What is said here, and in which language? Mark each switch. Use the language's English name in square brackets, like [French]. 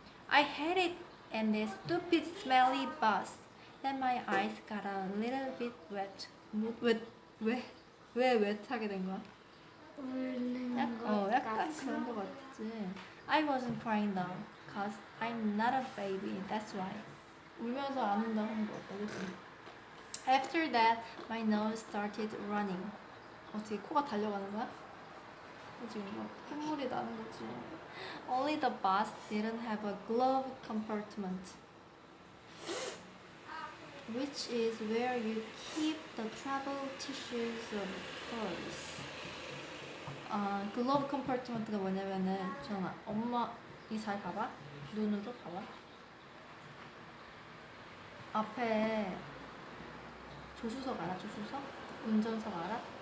[English] I hate it and this stupid smelly bus. Then my eyes got a little bit wet. [Korean] 왜 wet하게 된 거야? 약간 그런 거 같지. [English] I wasn't crying though, cause I'm not a baby. That's why. [Korean] 울면서 안 운다고 하는 거 같다, 그치? [English] After that, my nose started running. [Korean] 어떻게 코가 달려가는 거야? 지금 막 콧물이 나는 거지. [English] Only the bus didn't have a glove compartment, which is where you keep the travel tissues of course. [Korean] 글러브 컴파트먼트가 뭐냐면은 정아 엄마 이 잘 봐봐 눈으로 봐봐 앞에 조수석 알아? 조수석? 운전석 알아?